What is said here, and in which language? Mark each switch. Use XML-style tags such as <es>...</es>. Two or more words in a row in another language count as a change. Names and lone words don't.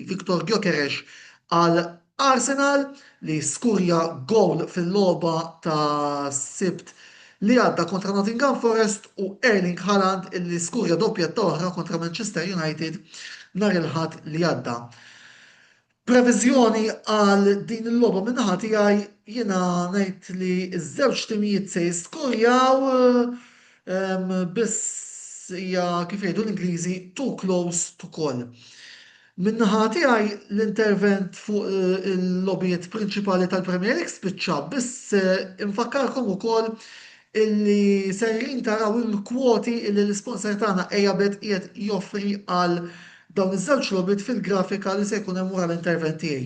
<mt>Viktor Gyökeres għal Arsenal li skurja gowl fil-logħba ta' sibt li għadda kontra Nottingham Forest u Erling Haaland illi skurja doppjetta oħra kontra Manchester United nhar il-ħadd li għadda. Previżjoni għal din il-logħba min-naħa tiegħi jiena ngħid li ż-żewġ timijiet se jiskurjaw biss hija kif jgħidu l-Ingliżi</mt> <en>too close to call.</en> <mt>Min-naħa tiegħi l-intervent fuq il-logħbiet prinċipali tal-Premier League spiċċa biss infakkarkom ukoll illi sejrin taraw il-kwoti illi l-isponsor tagħna Eabet qiegħed joffri għal dawn iż-żewġ logħbiet fil-grafika li se jkun hemm wara l-intervent tiegħi.</mt>